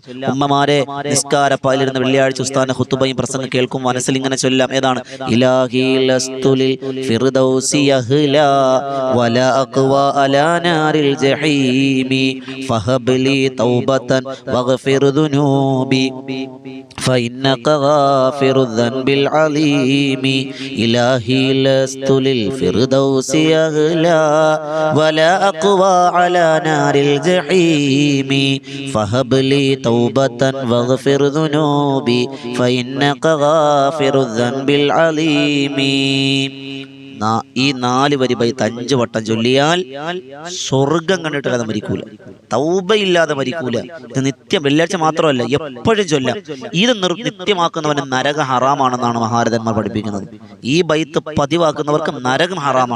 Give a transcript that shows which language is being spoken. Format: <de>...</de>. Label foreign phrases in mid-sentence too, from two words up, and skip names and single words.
<ml>ഉമ്മമാരെ, നിസ്കാരപ്പാലിരുന്ന് വെള്ളിയാഴ്ച ഉസ്താദിന്റെ ഖുതുബയും പ്രസംഗം കേൾക്കുമ്പോൾ മനസ്സിലിങ്ങനെ ചൊല്ലാം.</ml> <ar>ഏതാണ്? إلهي لست للفردوس أهلا ولا أقوى على نار الجحيم فهب لي توبة واغفر ذنوبي فإنك غافر الذنب العليم إلهي لست للفردوس أغلى ولا أقوى على نار الجحيم فهب لي توبة واغفر ذنوبي فإنك غافر الذنب العليم.</ar> <ml>ഈ 4 വരി ബൈത്ത് 5 വട്ടം ചൊല്ലിയാൽ സ്വർഗം കണ്ടിട്ടല്ലാതെ മരിക്കൂല, തൗബയില്ലാതെ മരിക്കൂല. ഇത് നിത്യം, വെള്ളിയാഴ്ച മാത്രമല്ല, എപ്പോഴും ചൊല്ലാം. ഇത് നിത്യമാക്കുന്നവന് നരകം ഹറാമാണെന്നാണ് മഹാരഥന്മാർ പഠിപ്പിക്കുന്നത്. ഈ ബൈത്ത് പതിവാക്കുന്നവർക്ക് നരകം ഹറാമാണ്.</ml>